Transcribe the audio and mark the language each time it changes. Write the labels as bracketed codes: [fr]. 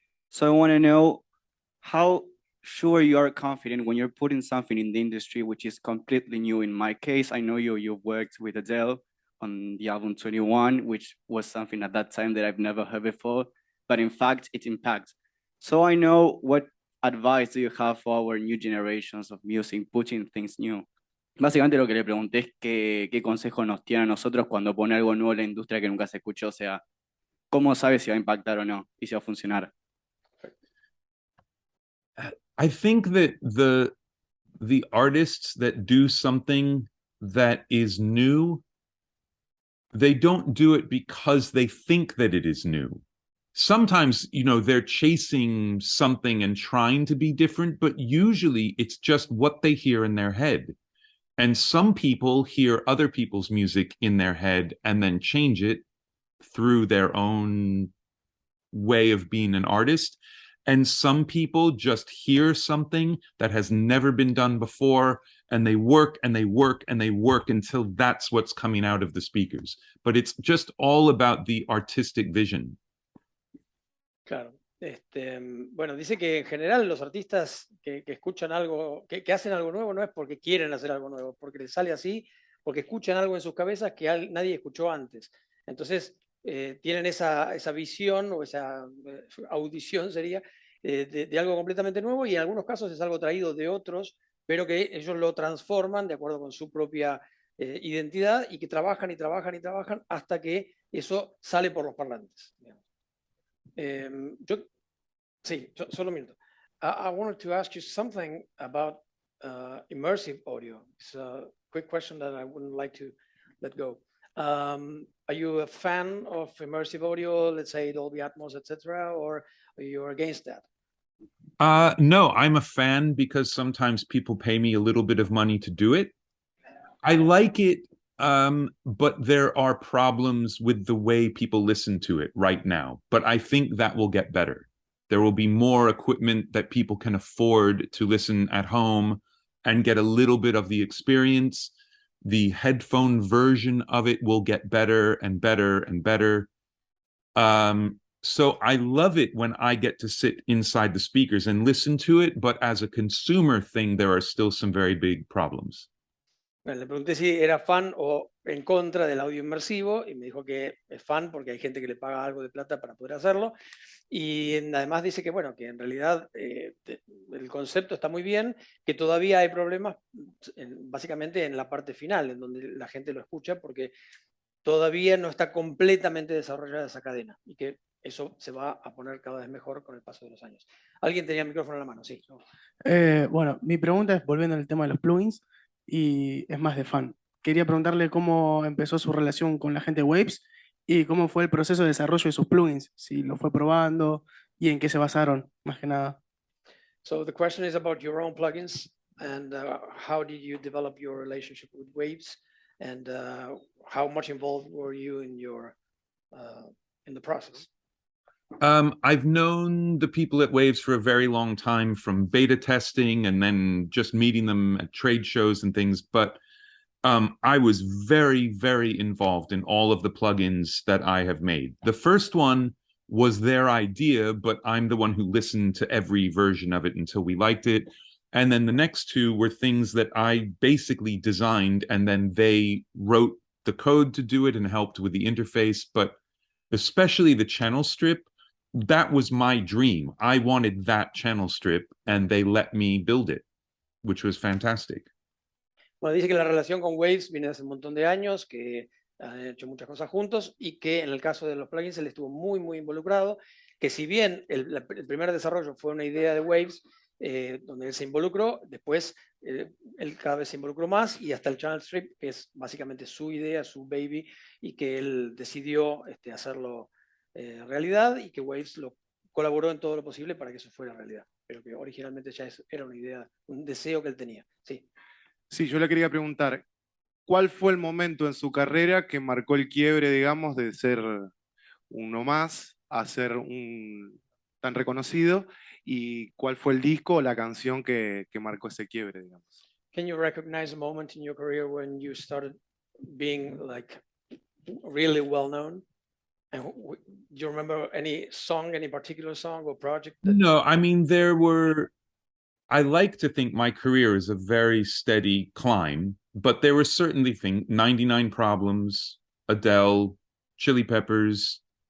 [en] So I want to know how sure you are confident when you're putting something in the industry which is completely new. In my case, I know you've worked with Adele on the album 21, which was something at that time that I've never heard before, but in fact, it impacts. So I know, what advice do you have for our new generations of music, putting things new? [es] Básicamente lo que le pregunté es qué consejo nos tiene a nosotros cuando pone algo nuevo en la industria que nunca se escuchó, o sea, ¿cómo sabe si va a impactar o no y si va a funcionar? [en] I think that the artists that do something that is new, they don't do it because they think that it is new. Sometimes, they're chasing something and trying to be different, but usually it's just what they hear in their head. And some people hear other people's music in their head and then change it through their own way of being an artist. And some people just hear something that has never been done before, and they work and they work and they work until that's what's coming out of the speakers. But it's just all about the artistic vision. [es] Claro. Bueno, dice que en general los artistas que escuchan algo, que hacen algo nuevo, no es porque quieren hacer algo nuevo, porque les sale así, porque escuchan algo en sus cabezas que nadie escuchó antes. Entonces, tienen esa visión o esa audición, sería, de algo completamente nuevo, y en algunos casos es algo traído de otros, pero que ellos lo transforman de acuerdo con su propia identidad, y que trabajan y trabajan y trabajan hasta que eso sale por los parlantes. Solo un minuto. [en] I wanted to ask you something about immersive audio. It's a quick question that I wouldn't like to let go. Are you a fan of immersive audio, let's say Dolby Atmos, etc., or are you against that? No, I'm a fan because sometimes people pay me a little bit of money to do it. I like it, but there are problems with the way people listen to it right now. But I think that will get better. There will be more equipment that people can afford to listen at home and get a little bit of the experience. The headphone version of it will get better and better and better. So I love it when I get to sit inside the speakers and listen to it, but as a consumer thing, there are still some very big problems. [es] Bueno, le pregunté si era fan o en contra del audio inmersivo, y me dijo que es fan porque hay gente que le paga algo de plata para poder hacerlo. Y además dice que, bueno, que en realidad el concepto está muy bien, que todavía hay problemas básicamente en la parte final, en donde la gente lo escucha, porque todavía no está completamente desarrollada esa cadena, y que eso se va a poner cada vez mejor con el paso de los años. ¿Alguien tenía el micrófono en la mano? Sí. Bueno, mi pregunta es, volviendo al tema de los plugins, y es más de fan. Quería preguntarle cómo empezó su relación con la gente de Waves y cómo fue el proceso de desarrollo de sus plugins, si lo fue probando y en qué se basaron, más que nada. [en] So the question is about your own plugins, and how did you develop your relationship with Waves, and how much involved were you in the process? I've known the people at Waves for a very long time from beta testing and then just meeting them at trade shows and things. But I was very, very involved in all of the plugins that I have made. The first one was their idea, but I'm the one who listened to every version of it until we liked it. And then the next two were things that I basically designed, and then they wrote the code to do it and helped with the interface. But especially the channel strip, that was my dream. I wanted that channel strip, and they let me build it, which was fantastic. [es] Bueno, dice que la relación con Waves viene hace un montón de años, que han hecho muchas cosas juntos y que en el caso de los plugins él estuvo muy, muy involucrado, que si bien el primer desarrollo fue una idea de Waves, donde él se involucró, después él cada vez se involucró más y hasta el channel strip, que es básicamente su idea, su baby, y que él decidió hacerlo realidad y que Waves lo colaboró en todo lo posible para que eso fuera realidad, pero que originalmente ya era una idea, un deseo que él tenía. Sí. Sí, yo le quería preguntar, ¿cuál fue el momento en su carrera que marcó el quiebre, digamos, de ser uno más a ser un tan reconocido? ¿Y cuál fue el disco o la canción que marcó ese quiebre, digamos? [en] Can you recognize a moment in your career when you started being like really well known? And do you remember any song, any particular song or project? No, I mean, I like to think my career is a very steady climb, but there were certainly things, 99 Problems, Adele, Chili Peppers.